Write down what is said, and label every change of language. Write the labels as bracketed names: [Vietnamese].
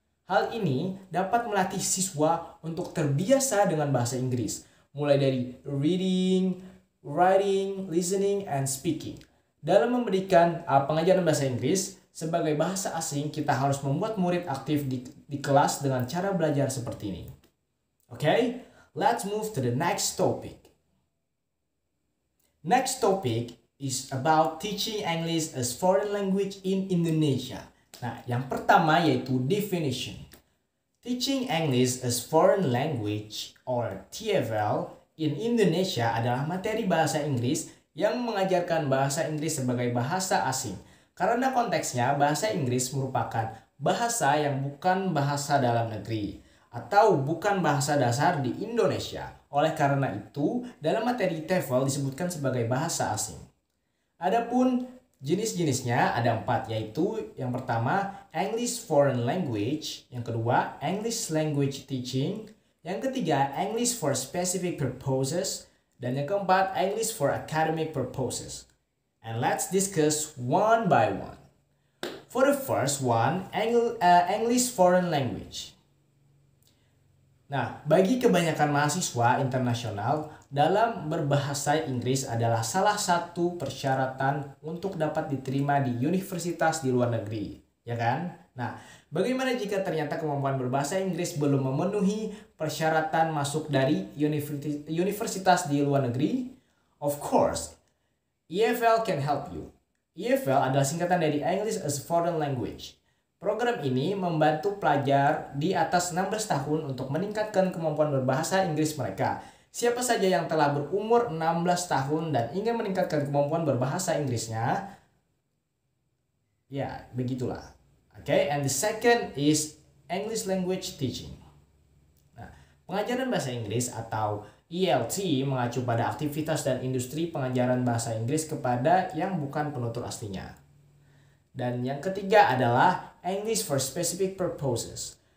[Indonesian] Hal ini dapat melatih siswa untuk terbiasa dengan bahasa Inggris. mulai dari [English] reading, writing, listening, and speaking. [Indonesian] Dalam memberikan pengajaran bahasa Inggris sebagai bahasa asing, kita harus membuat murid aktif di kelas dengan cara belajar seperti ini. [English] Okay, let's move to the next topic. Next topic is about teaching English as foreign language in Indonesia. [Indonesian] Nah, yang pertama yaitu definition. [English] Teaching English as foreign language or TFL in Indonesia [Indonesian] adalah materi bahasa Inggris yang mengajarkan bahasa Inggris sebagai bahasa asing. Karena konteksnya bahasa Inggris merupakan bahasa yang bukan bahasa dalam negeri atau bukan bahasa dasar di Indonesia. Oleh karena itu, dalam materi TEFL disebutkan sebagai bahasa asing. Adapun jenis-jenisnya ada 4, yaitu yang pertama English Foreign Language, yang kedua English Language Teaching, yang ketiga English for Specific Purposes, dan yang keempat English for Academic Purposes. [English] And let's discuss one by one. For the first one, English Foreign Language. [Indonesian] Nah, bagi kebanyakan mahasiswa internasional, dalam berbahasa Inggris adalah salah satu persyaratan untuk dapat diterima di universitas di luar negeri, ya kan? Nah, bagaimana jika ternyata kemampuan berbahasa Inggris belum memenuhi persyaratan masuk dari universitas di luar negeri? [English] Of course, EFL can help you. [Indonesian] EFL adalah singkatan dari English as Foreign Language. Program ini membantu pelajar di atas 16 tahun untuk meningkatkan kemampuan berbahasa Inggris mereka. Siapa saja yang telah berumur 16 tahun dan ingin meningkatkan kemampuan berbahasa Inggrisnya, ya begitulah. [English] Okay, and the second is English Language Teaching. [Indonesian] Nah, pengajaran bahasa Inggris atau ELT mengacu pada aktivitas dan industri pengajaran bahasa Inggris kepada yang bukan penutur aslinya. Dan yang ketiga adalah English for Specific Purposes.